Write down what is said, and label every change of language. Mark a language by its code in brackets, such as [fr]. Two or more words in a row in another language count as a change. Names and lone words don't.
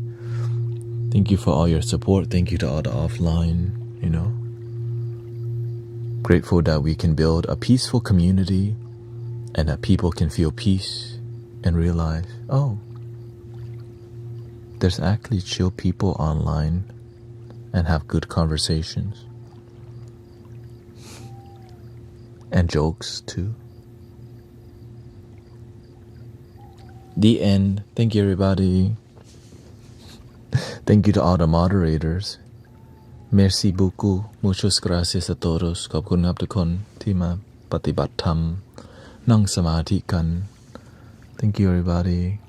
[en] Thank you for all your support. Thank you to all the offline, Grateful that we can build a peaceful community and that people can feel peace and realize, oh, there's actually chill people online and have good conversations. And jokes, too. The end. Thank you, everybody. Thank you to all the moderators. [fr] Merci beaucoup. [es] Muchas gracias a todos. [th] ขอบคุณครับทุกคนที่มาปฏิบัติธรรมนั่งสมาธิกัน [en] Thank you, everybody.